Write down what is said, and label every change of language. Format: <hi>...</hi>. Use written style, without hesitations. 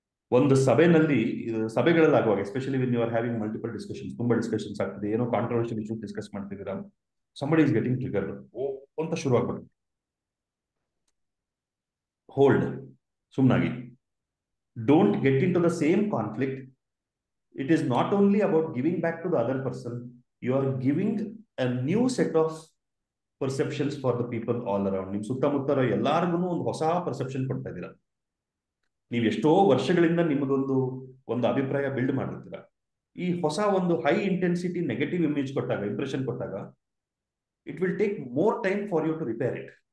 <kn>ಒಂದು ಸಭೆಗಳಲ್ಲಿ ಆಗುವಾಗ,</kn> <en>especially when you are having multiple discussions,</en> <kn>ತುಂಬಾ ಡಿಸ್ಕಷನ್ಸ್ ಆಗ್ತಿದೆ, ಏನೋ ಕಾಂಟ್ರವರ್ಷಿಯಲ್ ಇಶ್ಯೂ ಡಿಸ್ಕಸ್ ಮಾಡ್ತಿದ್ದೀರಾ,</kn> <en>somebody is getting triggered,</en> <kn>ಓ ಅಂತ ಶುರು ಆಗ್ಬಿಟ್ಟು hold, ಸುಮ್ಮನಾಗಿ.</kn> <en>Don't get into the same conflict. It is not only about giving back to the other person, you are giving a new set of perceptions for the people all around.</en> <kn>ನಿಮ್ ಸುತ್ತಮುತ್ತ ಎಲ್ಲಾರ್ಗು ಒಂದು ಹೊಸ perception ಕೊಡ್ತಾ ಇದ್ದೀರಾ. ನೀವು ಎಷ್ಟೋ ವರ್ಷಗಳಿಂದ ನಿಮ್ಮದೊಂದು ಅಭಿಪ್ರಾಯ ಬಿಲ್ಡ್ ಮಾಡಿರ್ತೀರ. ಈ ಹೊಸ ಒಂದು ಹೈ ಇಂಟೆನ್ಸಿಟಿ ನೆಗೆಟಿವ್ ಇಮೇಜ್ ಕೊಟ್ಟಾಗ, ಇಂಪ್ರೆಷನ್ ಕೊಟ್ಟಾಗ,</kn> <en>It will take more time for you to repair it.</en>